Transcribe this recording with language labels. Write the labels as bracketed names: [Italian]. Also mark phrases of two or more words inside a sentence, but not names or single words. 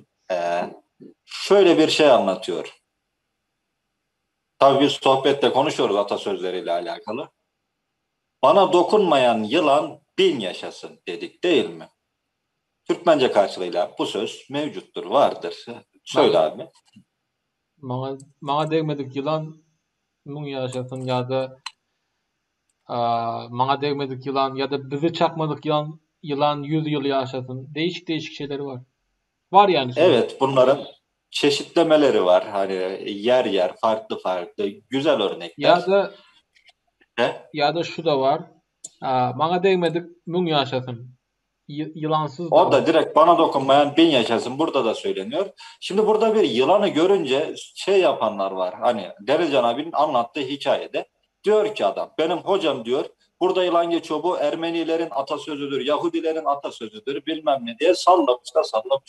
[Turkish] Şöyle bir şey anlatıyor. Tabii biz sohbette konuşuyoruz atasözleriyle alakalı. Bana dokunmayan yılan bin yaşasın dedik değil mi? Türkmence karşılığıyla bu söz mevcuttur, vardır. Söyle abi. [Turkmen] Maňa degmedik ýylan müň ýaşasyn ýa-da maňa degmedik ýylan ýa-da bizi çakmadyk ýylan 100 ýyl ýaşasyn. [Turkish] Değişik şeyleri var. Var yani sözün. Evet, bunların çeşitlemeleri var. Hani yer yer farklı farklı güzel örnekler. Ya da şu da var. [Turkmen] Maňa degmedik müň ýaşasyn. [Turkish] Yılansız da O var. da direkt bana dokunmayan bin yaşasın. Burada da söyleniyor. Şimdi burada bir yılanı görünce şey yapanlar var. Hani Delican abinin anlattığı hikayede diyor ki adam, benim hocam diyor, burada yılan geçiyor, bu Ermenilerin atasözüdür, Yahudilerin atasözüdür bilmem ne diye sallamış da sallamış.